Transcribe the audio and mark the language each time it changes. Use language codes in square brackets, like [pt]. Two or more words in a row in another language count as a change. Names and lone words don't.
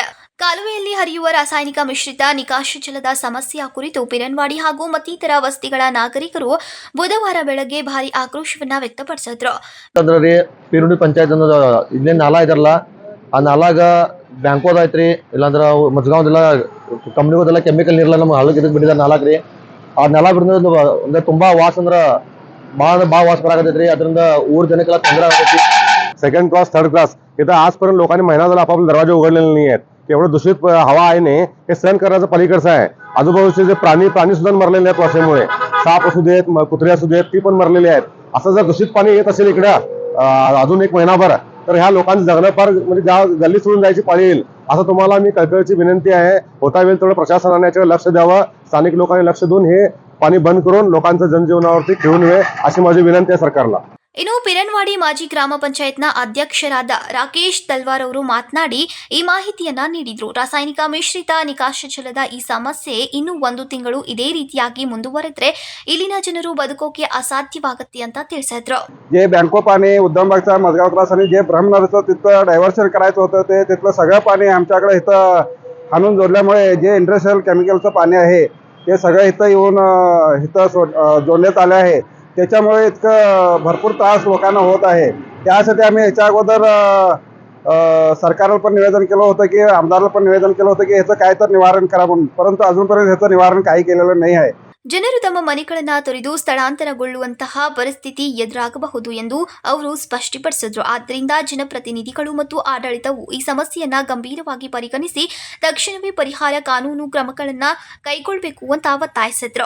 [kn] ಕಾಲುವೆಯಲ್ಲಿ ಹರಿಯುವ ರಾಸಾಯನಿಕ ಮಿಶ್ರಿತ ನಿಕಾಶಜಲದ ಸಮಸ್ಯೆಯ ಕುರಿತು ಪಿರನವಾಡಿ ಹಾಗೂ ಮತ್ತಿತರ ವಸತಿಗಳ ನಾಗರಿಕರು ಬುಧವಾರ ಬೆಳಗ್ಗೆ ಭಾರಿ ಆಕ್ರೋಶವನ್ನ ವ್ಯಕ್ತಪಡಿಸಿದ್ರು. ಪಂಚಾಯತ್ ಇಲ್ಲೇ ನಾಲಾ ಇದರಲ್ಲ, ಆ ನಾಲಾಗ ಬ್ಯಾಂಕೋದ ಐತ್ರಿ, ಇಲ್ಲಾಂದ್ರೆ ಮಜ್ಗಾವ್ದೆಲ್ಲ ಕಂಪ್ನಿಗೋದೆಲ್ಲ ಕೆಮಿಕಲ್ ನೀರ್ಲ ನಮ್ಗೆ ಹಳ್ಳಕ್ಕೆ ಇದಕ್ಕೆ ಬಿಟ್ಟಿದ್ದಾರೆ ನಾಲಾಕ್ರಿ. ಆ ನೆಲ ಬಿಡೋದು ಅಂದ್ರೆ ತುಂಬಾ ವಾಸ ಅಂದ್ರೆ ಭಾಳ [mr] वास बरागतरी. [kn] ಅದರಿಂದ ಊರ್ ಜನಕ್ಕೆಲ್ಲ ತೊಂದರೆ ಆಗತೈತಿ. [en] second class, third class [mr] इथं आजपर्यंत लोकांनी महिना झाला आपापले दरवाजे उघडलेले नाही आहेत. एवढं दूषित हवा आहे ने हे सहन करण्याचं पलीकडचं आहे. आजूबाजूचे जे प्राणी सुद्धा मरलेले आहेत वासेमुळे. साप असू देत, कुत्रे असू देत, ती पण मरलेली आहेत. असं जर दूषित पाणी येत असेल इकडं अजून 1 महिनाभर तर ह्या लोकांचं जगणं फार म्हणजे गल्ली सोडून जायची पाळी येईल. असं तुम्हाला मी कळकळीची विनंती आहे. होता वेळ तेवढं प्रशासनाने याच्यावर लक्ष द्यावं, स्थानिक लोकांनी लक्ष देऊन हे पाणी बंद करून लोकांचं जनजीवनावरती खेळू नये अशी माझी विनंती आहे सरकारला. [kn] ಇನ್ನು ಪಿರನವಾಡಿ ಮಾಜಿ ಗ್ರಾಮ ಪಂಚಾಯತ್ನ ಅಧ್ಯಕ್ಷರಾದ ರಾಕೇಶ್ ತಲ್ವಾರ್ ಅವರು ಮಾತನಾಡಿ ಈ ಮಾಹಿತಿಯನ್ನ ನೀಡಿದ್ರು. ರಾಸಾಯನಿಕ ಮಿಶ್ರಿತ ನಿಕಾಶಜಲದ ಈ ಸಮಸ್ಯೆ ಇನ್ನೂ 1 ತಿಂಗಳು ಇದೇ ರೀತಿಯಾಗಿ ಮುಂದುವರೆದ್ರೆ ಇಲ್ಲಿನ ಜನರು ಬದುಕೋಕೆ ಅಸಾಧ್ಯವಾಗುತ್ತೆ ಅಂತ ತಿಳಿಸಿದ್ರು. [mr] जे बँको पाणी उद्यमबागचा मजगाव त्रास आणि जे ब्रह्मनगरचं तिथं डायव्हर्शन करायचं होतं ते तिथलं सगळं पाणी आमच्याकडे इथं हाणून जोडल्यामुळे जे इंडस्ट्रियल केमिकलचं पाणी आहे ते सगळं इथं येऊन इथं जोडण्यात आले आहे. त्याच्यामुळे इतकं भरपूर त्रास लोकांना होत आहे. त्यासाठी आम्ही याच्या अगोदर सरकारला पण निवेदन केलं होतं की आमदाराला पण निवेदन केलं होतं की ह्याचं काय तर निवारण करा म्हणून, परंतु अजूनपर्यंत ह्याचं निवारण काही केलेलं नाही आहे. [kn] ಜನರು ತಮ್ಮ ಮನೆಗಳನ್ನು ತೊರೆದು ಸ್ಥಳಾಂತರಗೊಳ್ಳುವಂತಹ ಪರಿಸ್ಥಿತಿ ಎದುರಾಗಬಹುದು ಎಂದು ಅವರು ಸ್ಪಷ್ಟಪಡಿಸಿದರು. ಆದ್ದರಿಂದ ಜನಪ್ರತಿನಿಧಿಗಳು ಮತ್ತು ಆಡಳಿತವು ಈ ಸಮಸ್ಯೆಯನ್ನ ಗಂಭೀರವಾಗಿ ಪರಿಗಣಿಸಿ ತಕ್ಷಣವೇ ಪರಿಹಾರ ಕಾನೂನು ಕ್ರಮಗಳನ್ನು ಕೈಗೊಳ್ಳಬೇಕು ಅಂತ ಒತ್ತಾಯಿಸಿದ್ರು.